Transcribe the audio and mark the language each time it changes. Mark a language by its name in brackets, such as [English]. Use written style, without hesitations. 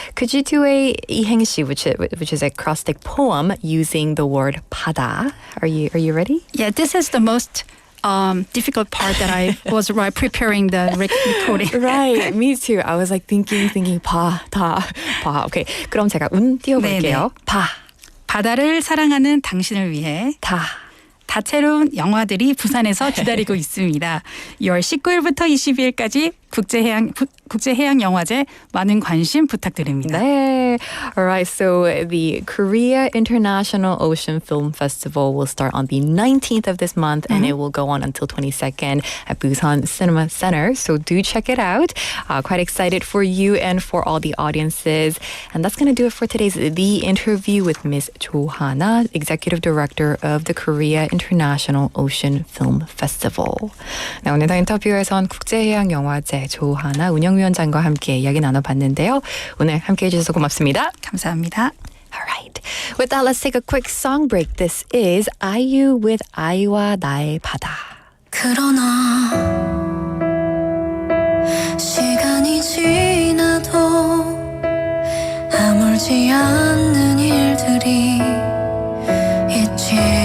[English] Could you do a 이행시, which is a acrostic poem using the word 바다? Are you ready? Yeah, this is the most difficult part that I was preparing the recording. Right, me too. I was like thinking 바다. [Korean] Okay, 그럼 제가 띄워볼게요. 바다를 사랑하는 당신을 위해 다채로운 영화들이 부산에서 기다리고 있습니다. 6월 19일부터 22일까지 국제해양영화제 많은 관심 부탁드립니다. 네. [English] Alright, so the Korea International Ocean Film Festival will start on the 19th of this month and it will go on until 22nd at Busan Cinema Center. So do check it out. Quite excited for you and for all the audiences. And that's going to do it for today's The Interview with Ms. Johanna, Executive Director of the Korea International Ocean Film Festival. [Korean] 네, 오늘도 인터뷰에선 국제해양영화제 조하나 운영위원장과 함께 이야기 나눠봤는데요. 오늘 함께해 주셔서 고맙습니다. 감사합니다. [English] Alright. With that, let's take a quick song break. This is IU with 아이와 나의 바다. [Korean] 그러나 시간이 지나도 아물지 않는 일들이 있지.